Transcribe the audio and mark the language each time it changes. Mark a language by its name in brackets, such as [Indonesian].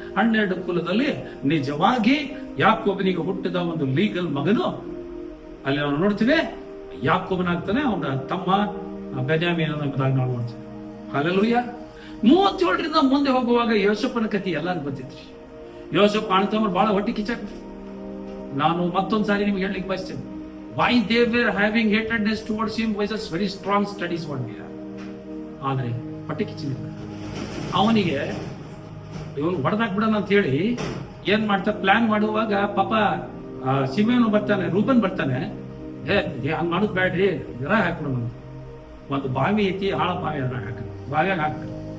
[Kannada] 12 ಕುಲದಲ್ಲಿ ನಿಜವಾಗಿ ಯಾಕೋಬನಿಗೆ ಹುಟ್ಟಿದ ಒಂದು ಲೀಗಲ್ ಮಗನು ಅಲ್ಲಿ ನಾವು ನೋಡ್ತೀವಿ ಯಾಕೋಬನಾಗ್ತಾನೆ. ಅವನ ತಮ್ಮ ಬೆನ್ಯಾಮೀನ ಎಂಬುದಾಗಿ ನಾವು ನೋಡ್ತೀವಿ. ಹಲ್ಲೆಲೂಯಾ. 37ರಿಂದ ಮುಂದೆ ಹೋಗುವಾಗ ಯೋಸೆಫನ ಕಥೆ ಎಲ್ಲರಿಗೂ ಗೊತ್ತಿದ್ರಿ. ಯೋಸೆಫ್ ಅಣ್ಣತಮ್ಮರು ಬಹಳ ಹೊಟ್ಟೆ ಕಿಚ್ಚಾಕ. ನಾನು ಮತ್ತೊಂದು ಸಾರಿ ನಿಮ್ಗೆ ಹೇಳಲಿಕ್ಕೆ ಬಯಸ್ತೇನೆ. [English] Why they were having hatredness towards him was a very strong studies what we have. [Kannada] ಆದರೆ ಹೊಟ್ಟೆ ಕಿಚ್ಚಿನಿಲ್ಲ. ಅವನಿಗೆ ಇವನು ಹೊಡೆದಾಕ್ ಬಿಡೋಣ ಅಂತ ಹೇಳಿ ಏನ್ ಮಾಡ್ತಾರೆ, ಪ್ಲಾನ್ ಮಾಡುವಾಗ ಪಾಪ ಸಿಮೆಯನು ಬರ್ತಾನೆ, ರೂಬನ್ ಬರ್ತಾನೆ. ಹಂಗ್ ಮಾಡೋದು ಬ್ಯಾಡ್ರಿ, ಜರ ಹಾಕ್ಬಿಡೋಣ. ಒಂದು ಬಾವಿ ಐತಿ, ಆಳ ಬಾವಿ ಅದ್ರಾಗ ಹಾಕ, ಬಾವ್ಯಾಗ ಹಾಕ್ತಾರೆ.